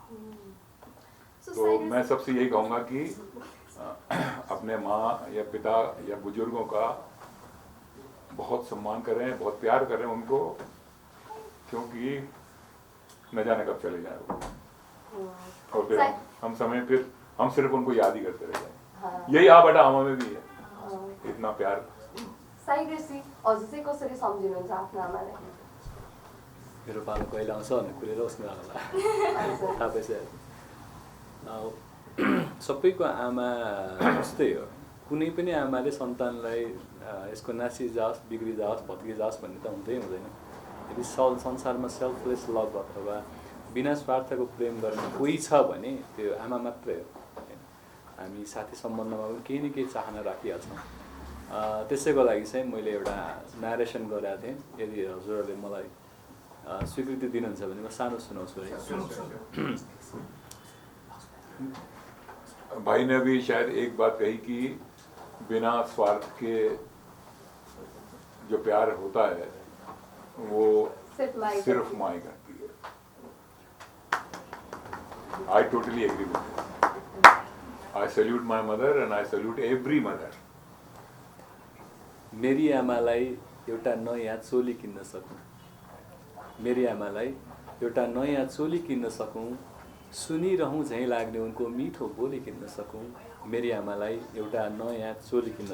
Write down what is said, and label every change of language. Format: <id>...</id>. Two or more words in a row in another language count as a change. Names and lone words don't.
<hi>तो मैं सबसे यही कहूँगा कि अपने माँ या पिता या बुजुर्गों का बहुत सम्मान करें, बहुत प्यार करें उनको, क्योंकि न जाने कब चले जाए वो, और फिर हम सिर्फ उनको याद ही करते रह जाएं। यही आ बटा आमा में भी है, इतना प्यार।</hi> <ne>साइग्रेसी हजुर चाहिँ कसरी सम्झिनुहुन्छ आफ्नो आमालाई? मेरो पालो कहिले आउँछ भन्ने कुरेर उसको आमालाई थाहा पाइसक्यो। सबैको आमा जस्तै हो, कुनै पनि आमाले सन्तानलाई यसको नासी जाओस्, बिग्री जाओस्, भत्की जाओस् भन्ने त हुँदैन। यदि संसारमा सेल्फलेस लभ अथवा बिना स्वार्थको प्रेम गर्ने कोही छ भने त्यो आमा मात्रै हो। हामी साथी सम्बन्धमा पनि केही न केही चाहना राखिहाल्छौँ। त्यसैको लागि चाहिँ मैले एउटा नारेसन गरेको थिएँ। यदि हजुरहरूले मलाई स्वीकृति दिनुहुन्छ भने म सानो सुनाउँछु है।</ne> <hi>भाई ने भी शायद एक बात कही कि बिना स्वार्थ के जो प्यार होता है वो सिर्फ माई सिर्फ माँ ही करती है।</hi> <en>I totally agree with I salute my mother and I salute every mother.</en> <ne>मेरी आमालाई एउटा नयाँ चोली किन्न सकौँ, मेरी आमालाई एउटा नयाँ चोली किन्न सकौँ, सुनिरहँ झैँ लाग्ने उनको मिठो बोली किन्न सकौँ, मेरी आमालाई एउटा नयाँ चोली किन्न</ne>